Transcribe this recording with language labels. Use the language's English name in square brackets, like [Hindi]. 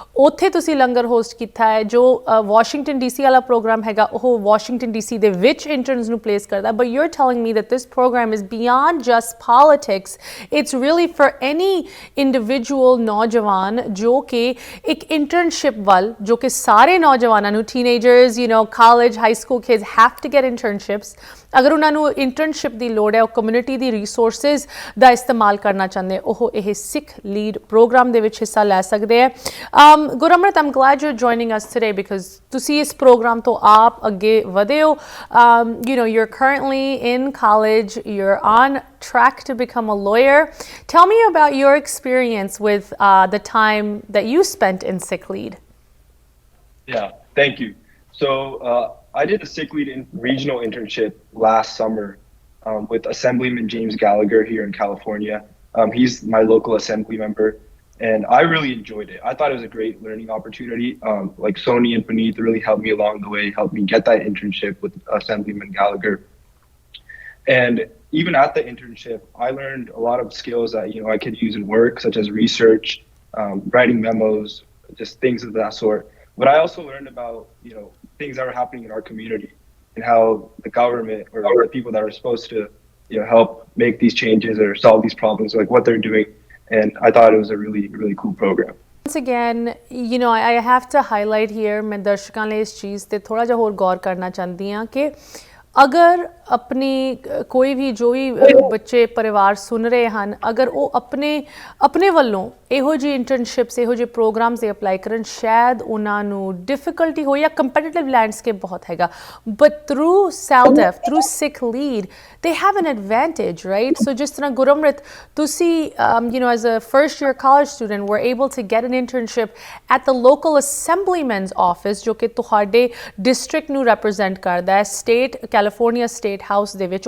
[Punjabi] ਉੱਥੇ ਤੁਸੀਂ ਲੰਗਰ ਹੋਸਟ ਕੀਤਾ ਹੈ, ਜੋ Washington DC ਵਾਲਾ ਪ੍ਰੋਗਰਾਮ ਹੈਗਾ, ਉਹ Washington DC ਦੇ ਵਿੱਚ interns ਨੂੰ place ਕਰਦਾ. [English] But you're telling me that this program is beyond just politics. It's really for any individual [Punjabi] ਨੌਜਵਾਨ ਜੋ ਕਿ ਇੱਕ internship ਵੱਲ, ਜੋ ਕਿ ਸਾਰੇ ਨੌਜਵਾਨਾਂ ਨੂੰ, [English] teenagers, college, high school kids have to get internships. [Punjabi] ਅਗਰ ਉਹਨਾਂ ਨੂੰ internship ਦੀ ਲੋੜ ਹੈ, ਉਹ community ਦੀ resources ਦਾ ਇਸਤੇਮਾਲ ਕਰਨਾ ਚਾਹੁੰਦੇ, ਉਹ ਇਹ SikhLEAD program ਦੇ ਵਿੱਚ ਹਿੱਸਾ ਲੈ ਸਕਦੇ ਹੈ. [English] Gurmrit, I'm glad you're joining us today because [Punjabi] ਤੁਸੀਂ ਇਸ program ਤੋਂ ਆਪ ਅੱਗੇ ਵਧੇ ਹੋ. [English] You're currently in college, you're on track to become a lawyer. Tell me about your experience with the time that you spent in SikhLEAD. Yeah, thank you. So I did a SikhLEAD regional internship last summer with Assemblyman James Gallagher here in California. He's my local assembly member, and I really enjoyed it. I thought it was a great learning opportunity. Like Sony and Puneet really helped me along the way, helped me get that internship with Assemblyman Gallagher. And even at the internship, I learned a lot of skills that I could use in work, such as research, writing memos, just things of that sort. But I also learned about things that are happening in our community and how the government or the people that are supposed to help make these changes or solve these problems, like what they're doing. And I thought it was a really, really cool program. Once again, I have to highlight here, [Hindi] मैं दर्शकों लिए इस चीज़ पे थोड़ा जा और गौर करना चाहती हूँ कि अगर अपनी कोई भी जो भी बच्चे परिवार सुन रहे हैं, अगर वो अपने वालों [Punjabi] ਇਹੋ ਜਿਹੀ ਇੰਟਰਨਸ਼ਿਪਸ, ਇਹੋ ਜਿਹੇ ਪ੍ਰੋਗਰਾਮਸ ਦੇ ਅਪਲਾਈ ਕਰਨ, ਸ਼ਾਇਦ ਉਹਨਾਂ ਨੂੰ ਡਿਫਿਕਲਟੀ ਹੋ ਜਾਂ ਕੰਪੀਟੀਟਿਵ ਲੈਂਡਸਕੇਪ ਬਹੁਤ ਹੈਗਾ. [English] But through Saldef, through SikhLEAD, they have an advantage, right? [Punjabi] So ਜਿਸ ਤਰ੍ਹਾਂ ਗੁਰਮ੍ਰਿਤ, ਤੁਸੀਂ [English] as a first year college student were able to get an internship at the local assemblyman's office, [Punjabi] ਜੋ ਕਿ ਤੁਹਾਡੇ ਡਿਸਟ੍ਰਿਕਟ ਨੂੰ represent ਕਰਦਾ ਹੈ, ਸਟੇਟ ਕੈਲੀਫੋਰਨੀਆ ਸਟੇਟ ਹਾਊਸ ਦੇ ਵਿੱਚ.